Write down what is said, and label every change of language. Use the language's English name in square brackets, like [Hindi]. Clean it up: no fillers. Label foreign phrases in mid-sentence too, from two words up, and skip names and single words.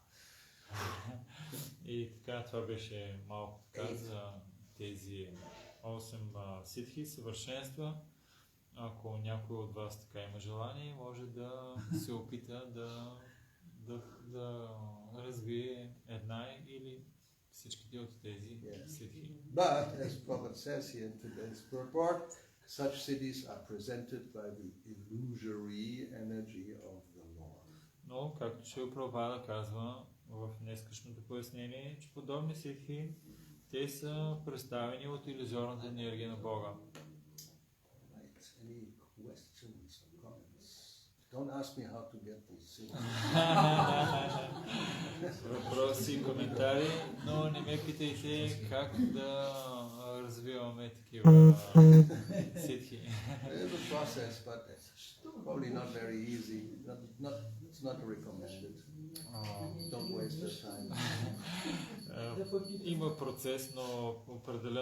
[Bulgarian] И така, това беше малко така за тези 8 ситхи, съвършенства. Ако някой от вас така има желание, може да се опита да развие една или всичките от тези ситхи. [English] But, as Prabhupada says here in today's purport, such cities are presented by the illusory energy of the Lord. [Bulgarian] Но, както Шрила Прабхупада казва в днескашното пояснение, че подобни ситхи, те са представени от илюзорната енергия на Бога. [English] Right. Any questions or comments? Don't ask me how to get these. [Bulgarian] Въпроси и коментари, но не ме питайте как да развиваме такива ситхи. [English] There's a process, but it's probably not very easy. It's not recommended. Don't waste your time. [Bulgarian] Има процес, но определено